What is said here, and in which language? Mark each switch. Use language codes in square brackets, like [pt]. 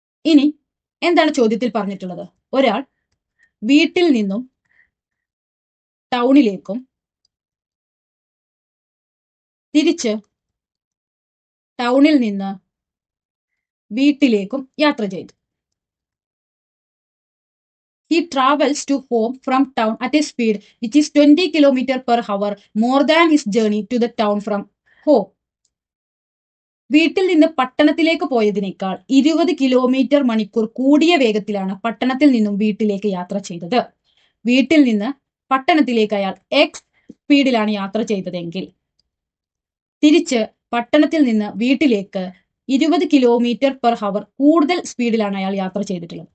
[ml] ഇനി എന്താണ് ചോദ്യത്തിൽ പറഞ്ഞിട്ടുള്ളത്? ഒരാൾ വീട്ടിൽ നിന്നും ടൗണിലേക്കും തിരിച്ച് ടൗണിൽ നിന്ന് വീട്ടിലേക്കും യാത്ര ചെയ്തു. [en] He travels to home from town at a speed which is 20 kilometers per hour, more than his journey to the town from home. [ml] വീട്ടിൽ നിന്ന് പട്ടണത്തിലേക്ക് പോയതിനേക്കാൾ 20 കിലോമീറ്റർ മണിക്കൂർ കൂടിയ വേഗത്തിലാണ് പട്ടണത്തിൽ നിന്നും വീട്ടിലേക്ക് യാത്ര ചെയ്തത്. വീട്ടിൽ നിന്ന് പട്ടണത്തിലേക്ക് അയാൾ എക്സ് സ്പീഡിലാണ് യാത്ര ചെയ്തതെങ്കിൽ തിരിച്ച് പട്ടണത്തിൽ നിന്ന് വീട്ടിലേക്ക് 20 കിലോമീറ്റർ പെർ ഹവർ കൂടുതൽ സ്പീഡിലാണ് അയാൾ യാത്ര ചെയ്തിട്ടുള്ളത്.